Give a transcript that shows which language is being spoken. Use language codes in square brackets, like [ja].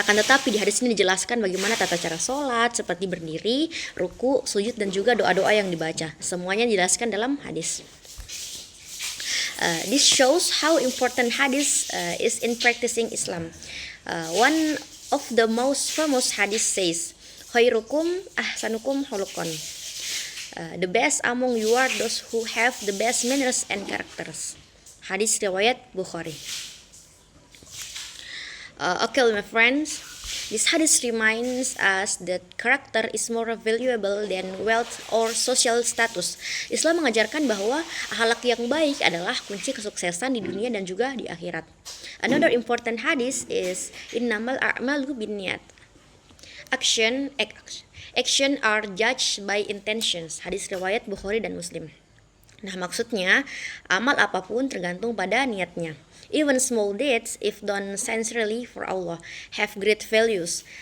[id] Akan tetapi di hadis ini dijelaskan bagaimana tata cara sholat, seperti berdiri, ruku, sujud, dan juga doa-doa yang dibaca. Semuanya dijelaskan dalam hadis. [en] This shows how important hadith is in practicing Islam. One of the most famous hadith says, [ar] "Khairukum ahsanukum khuluqan." [en] The best among you are those who have the best manners and characters. [id] Hadis riwayat Bukhari. [en] Okay, my friends, this hadith reminds us that character is more valuable than wealth or social status. [id] Islam mengajarkan bahwa akhlak yang baik adalah kunci kesuksesan di dunia dan juga di akhirat. [en] Another important hadith is [ar] innamal a'malu binniyat. [en] Action are judged by intentions. [id] Hadis riwayat Bukhari dan Muslim. Nah, maksudnya amal apapun tergantung pada niatnya. [en] Even small deeds, if done sincerely for Allah, have great values.